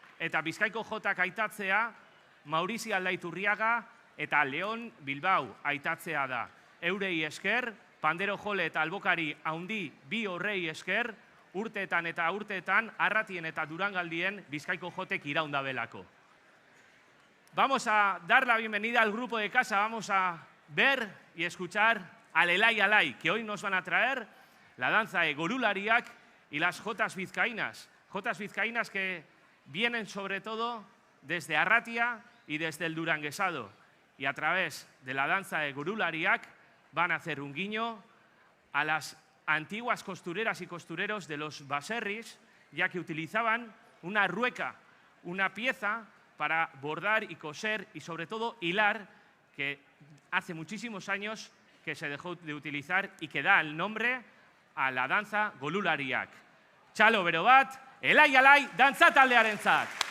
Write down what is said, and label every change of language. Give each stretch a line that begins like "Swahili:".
Basque: Eta Bizkaiko jotak aitatzea, Maurizio Aldaiturriaga eta Leon Bilbao aitatzea da. Eurei esker, pandero jole eta albokari haundi bi horrei esker, urteetan eta urteetan, Arratien eta Durangaldien Bizkaiko jotek iraundabelako.
Spanish: Vamos a dar la bienvenida al grupo de casa, vamos a ver y escuchar al Elai Alai, que hoy nos van a traer la danza de gorulariak y las jotas vizcaínas. Jotas vizcaínas que vienen sobre todo desde Arratia y desde el Duranguesado. Y a través de la danza de gorulariak van a hacer un guiño a las antiguas costureras y costureros de los baserris, ya que utilizaban una rueca, una pieza para bordar y coser y sobre todo hilar, que hace muchísimos años que se dejó de utilizar y que da el nombre a la danza gorulariak.
Basque: Txalo bero bat, Elai Alai dantza taldearentzat.